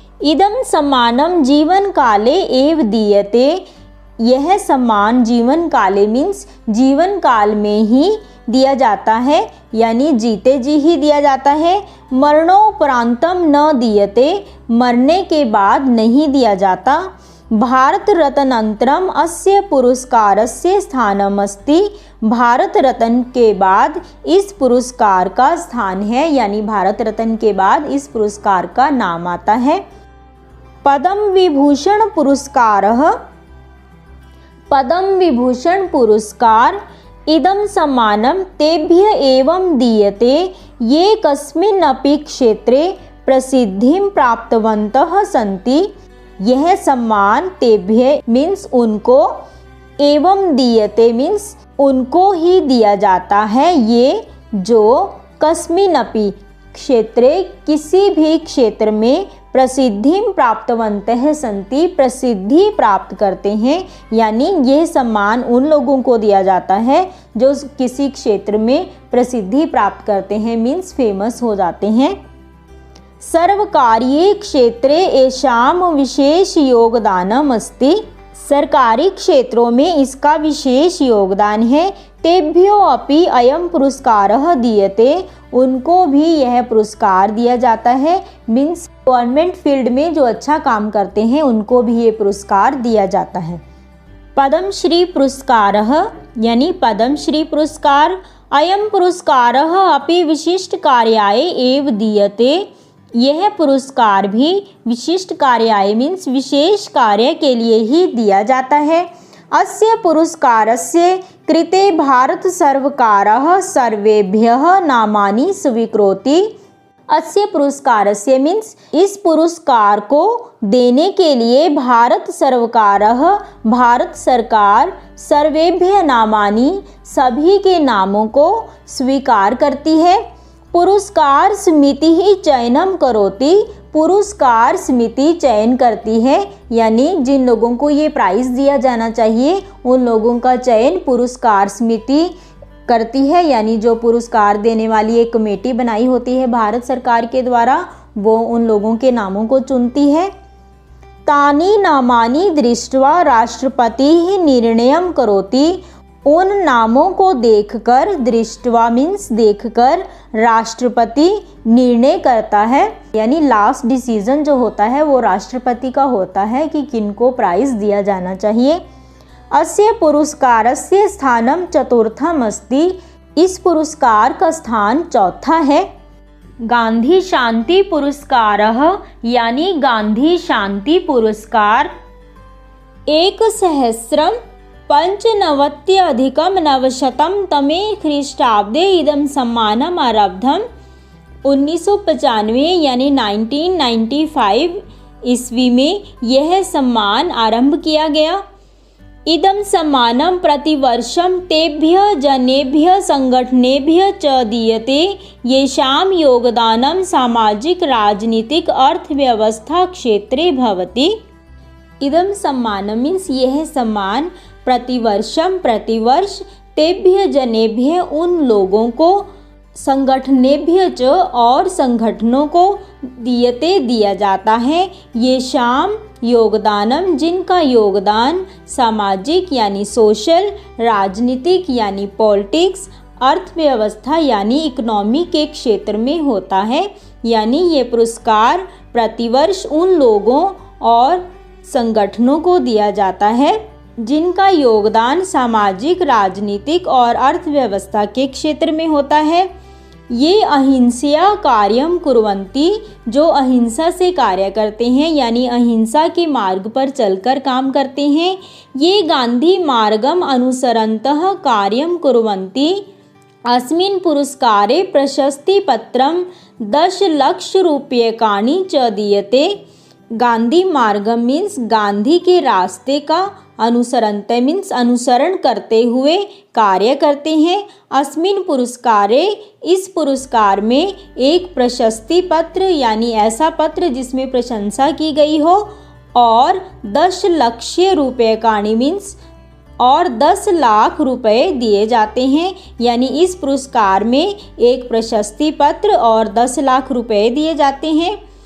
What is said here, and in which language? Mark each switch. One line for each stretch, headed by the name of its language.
Sanskrit: इदं सम्मानं जीवन काले एव दीयते।
Hindi: यह सम्मान
Sanskrit: जीवन काले
Hindi: मीन्स जीवन काल में ही दिया जाता है, यानी जीते जी ही दिया जाता है।
Sanskrit: मरणोपरांतम न दीयते,
Hindi: मरने के बाद नहीं दिया जाता।
Sanskrit: भारत रत्नानन्तरम अस्य पुरस्कारस्य स्थानमस्ति।
Hindi: भारत रत्न के बाद इस पुरस्कार का स्थान है, यानी भारत रत्न के बाद इस पुरस्कार का नाम आता है।
Sanskrit: पद्म विभूषण पुरस्कारः। पद्म विभूषण पुरस्कार इदं सम्मानं तेभ्य एवं दीयते ये कस्मिन्नपि क्षेत्रे प्रसिद्धिं प्राप्तवन्तः सन्ति।
Hindi: यह सम्मान
Sanskrit: तेभ्य
Hindi: मीन्स उनको,
Sanskrit: एवं दीयते
Hindi: मीन्स उनको ही दिया जाता है। ये जो
Sanskrit: कस्मिन्नपि क्षेत्रे
Hindi: किसी भी क्षेत्र में
Sanskrit: प्रसिद्धि प्राप्तवन्तः सन्ति
Hindi: प्रसिद्धि प्राप्त करते हैं, यानी यह सम्मान उन लोगों को दिया जाता है जो किसी क्षेत्र में प्रसिद्धि प्राप्त करते हैं मीन्स फेमस हो जाते हैं।
Sanskrit: सर्वकारीय क्षेत्रे येषां विशेष योगदानम् अस्ति।
Hindi: सरकारी क्षेत्रों में इसका विशेष योगदान है।
Sanskrit: तेभ्यो अपि अयं पुरस्कारः दीयते,
Hindi: उनको भी यह पुरस्कार दिया जाता है मीन्स
English: government field
Hindi: में जो अच्छा काम करते हैं उनको भी ये पुरस्कार दिया जाता है।
Sanskrit: पद्मश्री पुरस्कारः
Hindi: यानी पद्मश्री पुरस्कार
Sanskrit: अयं पुरस्कारः अपि विशिष्ट कार्याय एव दीयते।
Hindi: यह पुरस्कार भी
Sanskrit: विशिष्ट कार्याय
Hindi: मीन्स विशेष कार्य के लिए ही दिया जाता है।
Sanskrit: अस्य पुरस्कारस्य कृते भारत सर्वकारः सर्वेभ्यः नामानि स्वीकरोति। अस्य पुरस्कारस्य
Hindi: मीन्स इस पुरस्कार को देने के लिए
Sanskrit: भारत सर्वकारः
Hindi: भारत सरकार
Sanskrit: सर्वेभ्यः नामानि
Hindi: सभी के नामों को स्वीकार करती है।
Sanskrit: पुरस्कार समिति ही चयनम करोति,
Hindi: पुरस्कार समिति चयन करती है, यानी जिन लोगों को ये प्राइज़ दिया जाना चाहिए उन लोगों का चयन पुरस्कार समिति करती है, यानी जो पुरस्कार देने वाली एक कमेटी बनाई होती है भारत सरकार के द्वारा, वो उन लोगों के नामों को चुनती है।
Sanskrit: तानि नामानि दृष्ट्वा राष्ट्रपति निर्णयम करोति।
Hindi: उन नामों को देखकर,
Sanskrit: दृष्टवा
Hindi: मीन्स देखकर, राष्ट्रपति निर्णय करता है, यानी
English: last decision
Hindi: जो होता है वो राष्ट्रपति का होता है कि किनको प्राइज़ दिया जाना चाहिए।
Sanskrit: अस्य पुरस्कारस्य स्थानम चतुर्थम अस्ति।
Hindi: इस पुरस्कार का स्थान चौथा है।
Sanskrit: गांधी शांति पुरस्कारः
Hindi: यानी गांधी शांति पुरस्कार
Sanskrit: 1995 तमे ख्रीष्टाब्दे इदं सम्मानम् आरब्धम्।
Hindi: 1995 यानी 1995 ईस्वी में यह सम्मान आरंभ किया गया।
Sanskrit: इदं सम्मानं प्रतिवर्षं तेभ्यः जनेभ्यः संगठनेभ्यः च दीयते येषां योगदानं सामाजिक राजनीतिक अर्थव्यवस्था क्षेत्रे भवति। इदं सम्मानं
Hindi: मीन्स यह सम्मान प्रतिवर्ष
Sanskrit: तेभ्य जनेभ्य
Hindi: उन लोगों को,
Sanskrit: संगठनेभ्य च
Hindi: और संगठनों को
Sanskrit: दीयते
Hindi: दिया जाता है।
Sanskrit: ये शाम योगदानम
Hindi: जिनका योगदान सामाजिक यानी सोशल, राजनीतिक यानी पॉलिटिक्स, अर्थव्यवस्था यानी इकोनॉमी के क्षेत्र में होता है, यानी ये पुरस्कार प्रतिवर्ष उन लोगों और संगठनों को दिया जाता है जिनका योगदान सामाजिक, राजनीतिक और अर्थव्यवस्था के क्षेत्र में होता है।
Sanskrit: ये अहिंसा कार्यम कुर्वन्ति,
Hindi: जो अहिंसा से कार्य करते हैं यानी अहिंसा के मार्ग पर चलकर काम करते हैं।
Sanskrit: ये गांधी मार्गम अनुसरन्तः कार्यम कुर्वन्ति। अस्मिन् पुरस्कारे प्रशस्तिपत्रं 10 लाख रूप्यकाणि च दीयते।
Hindi: गांधी मार्ग मीन्स गांधी के रास्ते का
Sanskrit: अनुसरन्ते
Hindi: मीन्स अनुसरण करते हुए कार्य करते हैं।
Sanskrit: अस्मिन् पुरस्कारे
Hindi: इस पुरस्कार में एक प्रशस्ति पत्र यानी ऐसा पत्र जिसमें प्रशंसा की गई हो और
Sanskrit: 10 लाख रूप्यकाणि
Hindi: मीन्स और 10 लाख रुपए दिए जाते हैं, यानी इस पुरस्कार में एक प्रशस्ति पत्र और 10 लाख रुपए दिए जाते हैं।